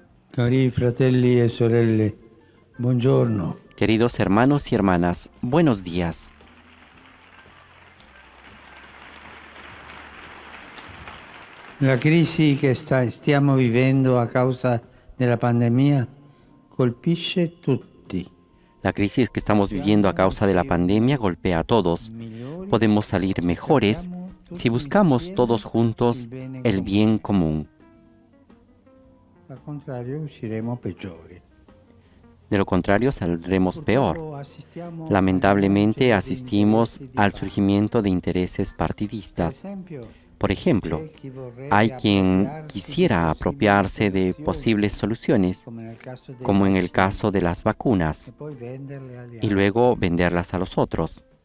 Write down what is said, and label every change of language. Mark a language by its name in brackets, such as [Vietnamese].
[Italian] Cari fratelli e sorelle, buongiorno. [Spanish] Queridos hermanos y hermanas, buenos días. [Italian] La crisi che stiamo vivendo a causa della pandemia colpisce tutti. [Spanish] La crisis que estamos viviendo a causa de la pandemia golpea a todos. Podemos salir mejores si buscamos todos juntos el bien común. [Italian] Al contrario, usciremo peggiori. [Spanish] De lo contrario, saldremos peor. Lamentablemente, asistimos al surgimiento de intereses partidistas. Por ejemplo, hay quien quisiera apropiarse de posibles soluciones, como en el caso de las vacunas, y luego venderlas a los otros.